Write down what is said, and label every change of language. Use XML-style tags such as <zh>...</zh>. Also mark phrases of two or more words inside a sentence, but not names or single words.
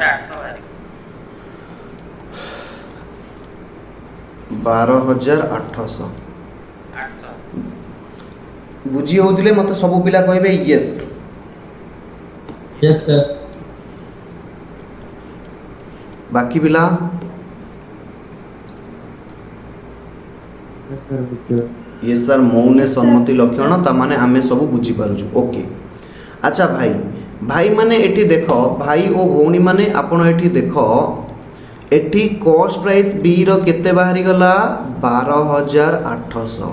<or>12,800 ବୁଝି ହେଉଥିଲେ ମୋତେ ସବୁ ପିଲା କହିବେ ୟେସ୍।</or> <en>यस सर।</en> <or>ବାକି ପିଲା</or> <en>yes sir बुझे। yes sir</en> <or>ମୌନେ ସମ୍ମତି ଲକ୍ଷଣ, ତାମାନେ ଆମେ ସବୁ ବୁଝିପାରୁଛୁ। ଓକେ। ଆଚ୍ଛା ଭାଇ ମାନେ ଏଠି ଦେଖ, ଭାଇ ଓ ଭଉଣୀ ମାନେ ଆପଣ ଏଠି ଦେଖ, ଏଠି</or> <en>cost price</en> <or>ବିର କେତେ ବାହାରିଗଲା? 12,800।</or>